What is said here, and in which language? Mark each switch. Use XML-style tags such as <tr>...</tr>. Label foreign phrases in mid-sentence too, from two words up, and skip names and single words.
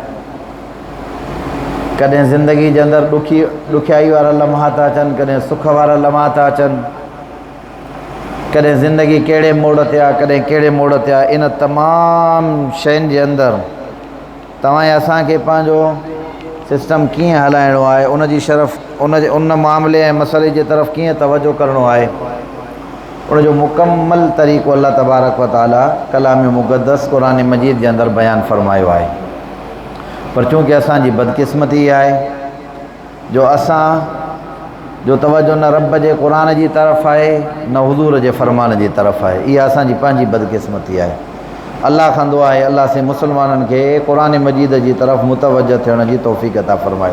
<sd>कॾहिं ज़िंदगी जे अंदरि ॾुखियाई वारा लम्हा था अचनि कॾहिं सुख वारा लम्हा था अचनि कॾहिं ज़िंदगी कहिड़े मोड़ ते आहे कॾहिं कहिड़े मोड़ ते आहे इन तमामु शयुनि जे अंदरि तव्हां असांखे पंहिंजो सिस्टम कीअं हलाइणो आहे उन जी शरफ़ उन मामले ऐं मसइले जे तरफ़ कीअं तवजो करिणो आहे उन जो मुकम्मल तरीक़ो अल्लाह</sd> <ar>تبارك وتعالى</ar> <sd>कलाम मुक़द्दस क़ुरान मजीद जे अंदरि बयानु फ़रमायो आहे पर चूँकि असांजी बदकिस्मती आहे जो असां जो तवजो न रब जे क़ुरान जी तरफ़ आहे न हुज़ूर जे फ़रमान जी तरफ़ आहे। इहा असांजी पंहिंजी बदकिस्मती आहे। अल्लाह कंदो आहे अल्लाह से मुसलमाननि खे क़ुरान मजीद जी तरफ़ मुतवजह थियण जी तौफ़ीक़ अता फ़रमाए।</sd>